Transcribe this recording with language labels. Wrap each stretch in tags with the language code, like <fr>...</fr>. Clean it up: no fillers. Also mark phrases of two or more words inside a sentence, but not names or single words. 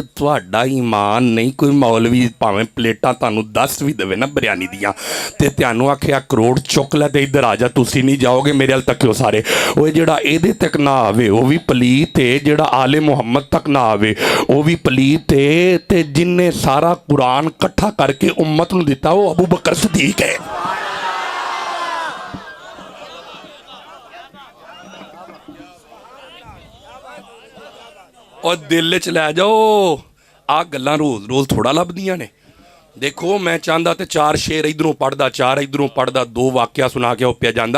<pa>ਤੁਹਾਡਾ ਈਮਾਨ ਨਹੀਂ, ਕੋਈ ਮੌਲਵੀ ਭਾਵੇਂ ਪਲੇਟਾਂ ਤੁਹਾਨੂੰ 10 ਵੀ ਦੇਵੇ ਨਾ ਬਿਰਿਆਨੀ ਦੀਆਂ ਤੇ ਤੁਹਾਨੂੰ ਆਖਿਆ ਕਰੋੜ ਚੁੱਕ ਲੈ ਤੇ ਇੱਧਰ ਆ ਜਾ, ਤੁਸੀਂ ਨਹੀਂ ਜਾਓਗੇ, ਮੇਰੇ ਵੱਲ ਤੱਕਿਓ ਸਾਰੇ। ਉਹ ਜਿਹੜਾ ਇਹਦੇ ਤੱਕ ਨਾ ਆਵੇ ਉਹ ਵੀ ਪਲੀਤ ਏ, ਜਿਹੜਾ ਆਲੇ ਮੁਹੰਮਦ ਤੱਕ ਨਾ ਆਵੇ ਉਹ ਵੀ ਪਲੀਤ ਏ, ਤੇ ਜਿਨਨੇ ਸਾਰਾ ਕੁਰਾਨ ਇਕੱਠਾ ਕਰਕੇ उम्मत ਨੂੰ ਦਿੱਤਾ ਉਹ अबू बकर सिद्दीक है। ਔਰ ਦਿਲ ਚ ਲੈ ਜਾਓ, ਆ ਗੱਲਾਂ ਰੋਜ਼ ਰੋਜ਼ ਥੋੜ੍ਹਾ ਲਭਦੀਆਂ ਨੇ। ਦੇਖੋ ਮੈਂ ਚਾਹਤਾ ਤੋ 4 ਸ਼ੇਰ ਇਧਰੋਂ ਪੜ੍ਹਦਾ, 4 ਇਧਰੋਂ ਪੜ੍ਹਦਾ, 2 ਵਾਕਿਆ ਸੁਣਾ ਕੇ ਪਿਆ ਜਾਂਦਾ।</pa>